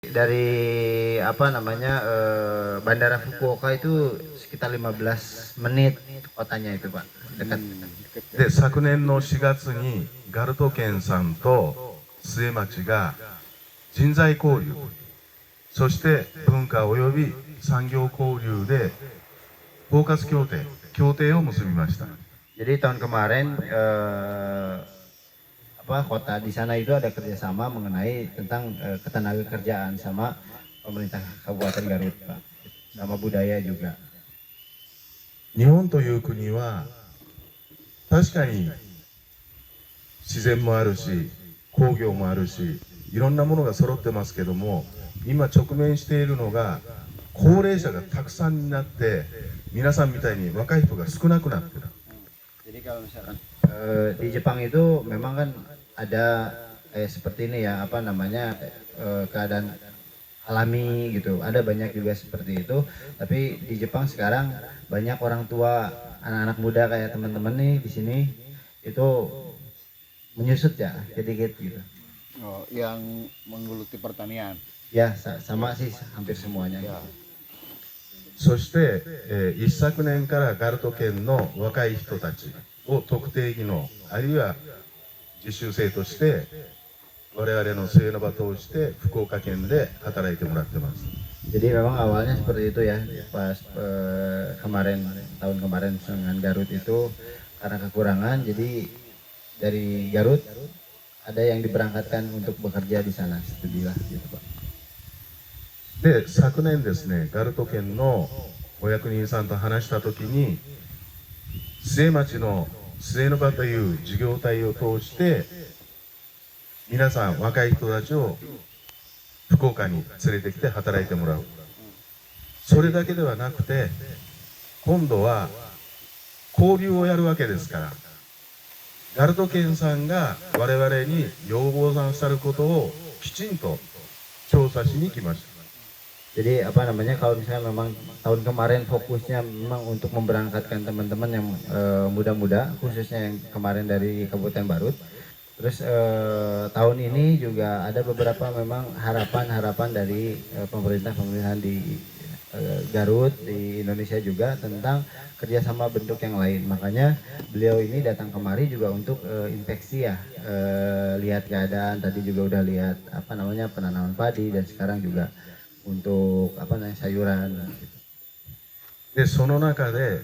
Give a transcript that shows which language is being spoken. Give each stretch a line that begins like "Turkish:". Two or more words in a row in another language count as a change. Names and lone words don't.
Indonesian: Dari apa namanya Bandara Fukuoka itu sekitar 15 menit kotanya itu Pak, dekat.
Japanese: で、昨年の4月にガルト県さんと末町が人材交流、そして文化及び産業交流で包括協定を結びました。
Indonesian: Jadi tahun kemarin kota di sana itu ada kerjasama mengenai tentang ketenaga kerjaan sama pemerintah Kabupaten Garut Pak, sama budaya juga.
Japanese: 日本という国は確かに自然もあるし工業もあるしいろんなものが揃ってますけども、今直面しているのが高齢者がたくさんになって皆さんみたいに若い人が少なくなってる。
Indonesian: Jadi kalau misalkan di Jepang itu memang kan ada seperti ini ya, apa namanya keadaan alami gitu, ada banyak juga seperti itu. Tapi di Jepang sekarang banyak orang tua, anak-anak muda kayak teman-teman nih di sini itu menyusut ya sedikit gitu. Oh, yang menggeluti pertanian. Ya sama sih hampir semuanya. Ya.
Japanese: そして、一昨年からガルト県の若い人たちを特定技能あるいは実習生として我々の末の場として福岡県で働いてもらってます。
Indonesian: Jadi memang awalnya seperti itu ya, pas tahun kemarin dengan Garut itu karena kekurangan, jadi dari Garut ada yang diberangkatkan untuk bekerja di sana, studilah gitu Pak.
Japanese: で、昨年ですね、ガルト県のお役人さんと話したときに、末町の末の場という事業体を通して、皆さん、若い人たちを福岡に連れてきて働いてもらう。それだけではなくて、今度は交流をやるわけですから、ガルト県さんが我々に要望なさることをきちんと調査しに来ました。
Indonesian: Jadi apa namanya, kalau misalnya memang tahun kemarin fokusnya memang untuk memberangkatkan teman-teman yang muda-muda, khususnya yang kemarin dari Kabupaten Garut. Terus tahun ini juga ada beberapa memang harapan-harapan dari pemerintahan di Garut, di Indonesia juga tentang kerjasama bentuk yang lain. Makanya beliau ini datang kemari juga untuk inspeksi ya, lihat keadaan. Tadi juga udah lihat apa namanya penanaman padi dan sekarang juga untuk apa namanya sayuran.
Japanese: で、その中で